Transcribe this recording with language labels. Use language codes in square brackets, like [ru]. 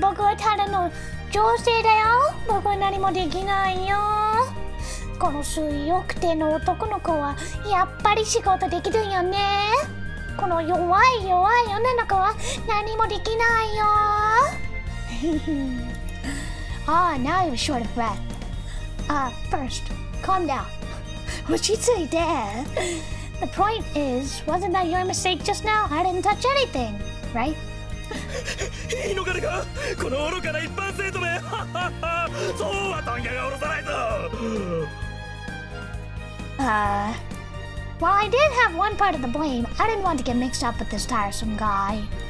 [ja] 僕はただの女性だよ。僕は何もできないよ。この強くての男の子はやっぱり仕事できるよね。この弱い女の子は何もできないよ。 [en] Ah, now you're short of breath. First, calm down. What you say there? The point is, wasn't that your mistake just now? I didn't touch anything, right? [ja] いいのかねかこの愚かな一般生徒めそうは問屋が下ろさないと [en] Well, I did have one part of the blame. I didn't want to get mixed up with this tiresome guy.